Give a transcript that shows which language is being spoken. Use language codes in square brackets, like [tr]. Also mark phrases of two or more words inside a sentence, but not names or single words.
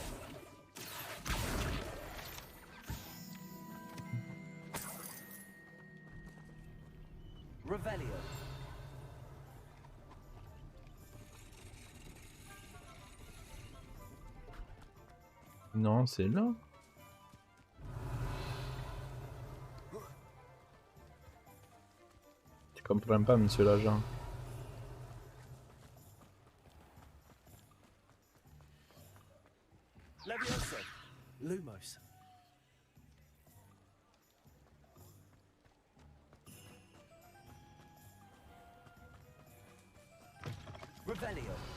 [fr] Revelio. Non, c'est là. Tu comprends pas, monsieur l'agent. Levioso. Lumos. Revelio.